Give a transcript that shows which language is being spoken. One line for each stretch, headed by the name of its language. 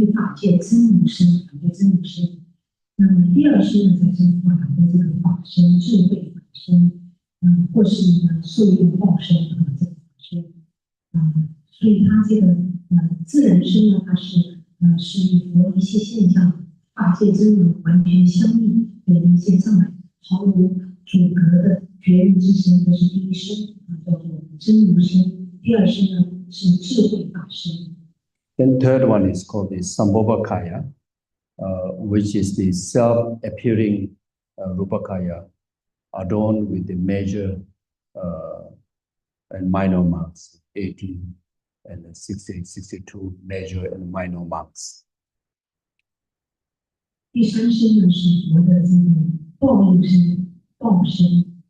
Chinese: 与法界真如身，法界真如身。那么第二身呢，才是法的这个法身、智慧法身，或是受用报身这个法身，所以它这个自然身呢，它是与佛一切现象、法界真如完全相应的一些障碍，毫无阻隔的觉悟之身，这是第一身叫做真如身。第二身呢是智慧法身。
English: Then third one is called the Sambhogakaya, which is the self-appearing Rupakaya, adorned with the major and minor marks, 18 and 60, 62 major and minor marks.
Chinese: 第三身呢是佛的这个报应身、报身。